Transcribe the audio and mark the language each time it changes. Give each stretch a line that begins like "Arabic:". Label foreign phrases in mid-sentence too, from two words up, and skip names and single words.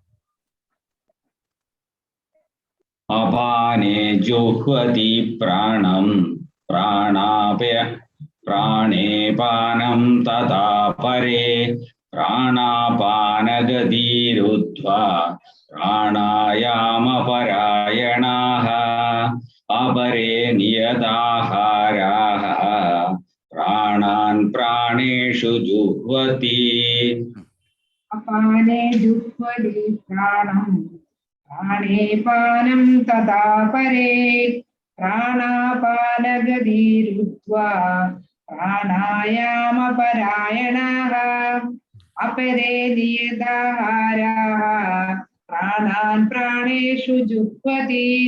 Sanskrit: അപാനേ ജുഹ്വതി പ്രാണം പ്രാണേപാനം തഥാ പരേ പ്രാണാപാനഗതിരുദ്ധ്വാ പ്രാണായാമ പരായണാഃ അപരേ നിയതാഹാരാഃ പ്രാണാൻ प्राणान् प्राणेषु जुह्वति अपाने जुह्वति प्राणं प्राणे पानं तथा परे प्राणापानगतिरुद्ध्वा प्राणायामपरायणाः अपरे नियताहाराः प्राणान् प्राणेषु जुह्वति.